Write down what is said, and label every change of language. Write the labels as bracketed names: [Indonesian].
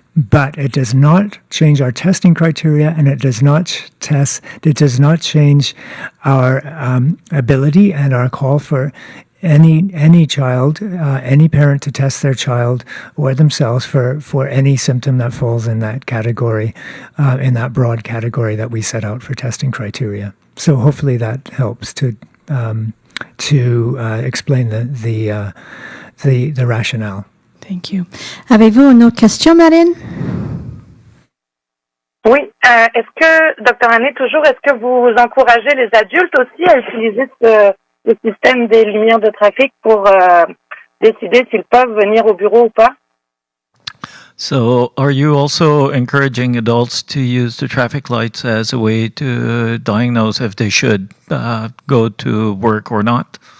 [English] But it does not change our testing criteria, and it does not change our ability and our call for any child, any parent to test their child or themselves for any symptom that falls in that category, in that broad category that we set out for testing criteria. So hopefully that helps to explain the rationale. Thank you. [French] Avez-vous une autre question, Marine? Oui. Est-ce que, Dr. Hanley, toujours, est-ce que vous encouragez les adultes aussi à utiliser le système des lumières de trafic pour décider s'ils peuvent venir au bureau ou pas? [English] So, are you also encouraging adults to use the traffic lights as a way to diagnose if they should go to work or not?